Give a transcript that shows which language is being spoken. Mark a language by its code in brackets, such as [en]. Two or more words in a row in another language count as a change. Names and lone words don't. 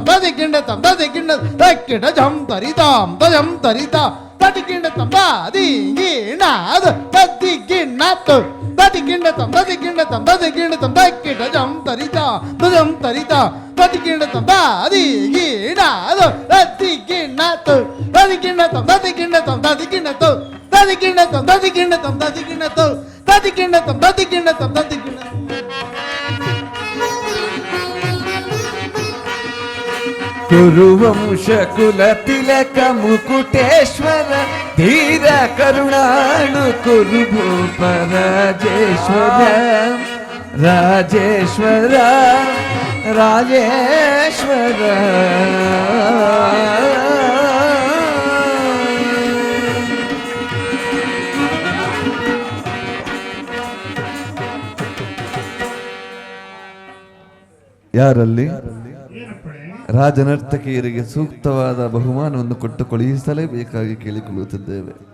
[kn] ತದಿಗಿಂಡ ತಕ್ಕೆಟ ಜಂ ತರಿತಾಂ ತಜಂ ತರಿತಾ ತದಿಗಿಂಡ ತಂತ ದಿಂಗೇಣ ತದಿಗಿಂಡ ತದಿಗಿಂಡ ತದಿಗಿಂಡ ತದಿಗಿಂಡ ತಕ್ಕೆಟ ಜಂ ತರಿತಾ ತಜಂ ತರಿತಾ ತದಿಗಿಂಡ ತಂತ ದಿಂಗೇಣ ತದಿಗಿಂಡ ತದಿಗಿಂಡ ತದಿಗಿಂಡ ತದಿಗಿಂಡ ತದಿಗಿಣ್ಣತಂ ತದಿಗಿಣ್ಣತಂ ತದಿಗಿಣ್ಣತಂ ತದಿಗಿಣ್ಣತಂ ತದಿಗಿಣ್ಣತಂ ತದಿಗಿಣ್ಣ ಕುರುವಂಶ ಕುಲ ತಿಲಕ ಮುಕುಟೇಶ್ವರ ಧೀರ ಕರುಣಾಳು ಕುರುಭೂಪ ರಾಜೇಶ್ವರ ರಾಜೇಶ್ವರ ರಾಜೇಶ್ವರ ಯಾರಲ್ಲಿ ರಾಜನರ್ತಕಿಯರಿಗೆ ಸೂಕ್ತವಾದ ಬಹುಮಾನವನ್ನು ಕೊಟ್ಟು ಕಳುಹಿಸಲೇಬೇಕಾಗಿ ಕೇಳಿಕೊಳ್ಳುತ್ತಿದ್ದೇವೆ.